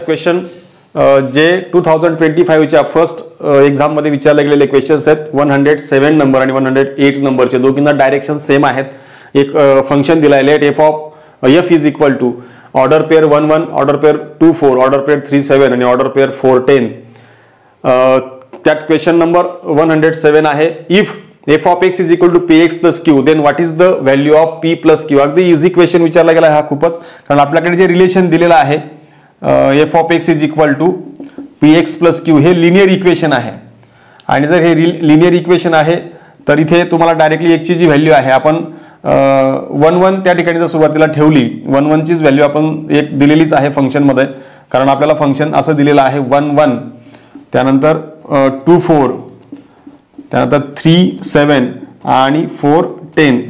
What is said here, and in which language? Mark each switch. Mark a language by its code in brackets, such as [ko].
[mr] Question जे 2025च्या first exam मध्ये विचारले गेलेले क्वेश्चन्स आहेत. 107 नंबर आणि 108 नंबरचे, दोघींना डायरेक्शन सेम आहेत. एक फंक्शन दिलाय [en] Let f of f is equal to order pair 1 1, order pair 2 4, order pair 3 7 आणि order pair 4 10. [mr] त्यात क्वेश्चन नंबर 107 आहे, [en] If f of x is equal to px plus q then what is the value of p plus q. [mr] अगदी easy question विचारला गेला हा खूपच, कारण आपल्याकडे जे रिलेशन दिलेलं आहे [en] f of x is equal to px plus q [mr] हे लिनियर इक्वेशन आहे. आणि जर हे लिनियर इक्वेशन आहे तर इथे तुम्हाला डायरेक्टली x ची जी व्हॅल्यू आहे आपण 1 1 त्या ठिकाणी जर सुरुवातीला ठेवली, 1 1 चीच व्हॅल्यू आपण एक दिलेलीच आहे फंक्शन मध्ये, कारण आपल्याला फंक्शन असं दिलेलं आहे 1 1, त्यानंतर 2 4, त्यानंतर 3 7 आणि 4 10.